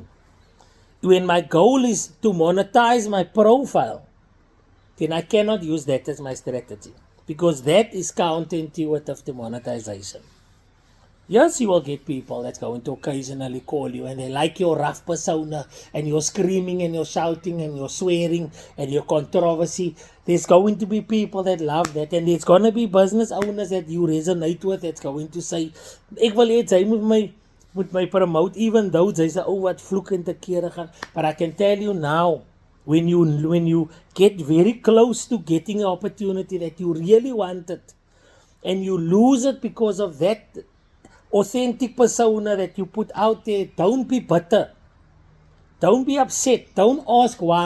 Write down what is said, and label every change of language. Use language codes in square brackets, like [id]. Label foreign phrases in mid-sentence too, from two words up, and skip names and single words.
[en] When my goal is to monetize my profile, then I cannot use that as my strategy, because that is counterintuitive to monetization. Yes, you will get people that's going to occasionally call you and they like your rough persona and your screaming and your shouting and your swearing and your controversy. There's going to be people that love that, and there's going to be business owners that you resonate with that's going to say, [af] ek wil hê jy moet my promote, [en] even though they say, [af] oh, wat vloek en te kere gaan. [en] But I can tell you now, when you get very close to getting an opportunity that you really wanted and you lose it because of that authentic persona that you put out there, don't be bitter. Don't be upset. Don't ask why.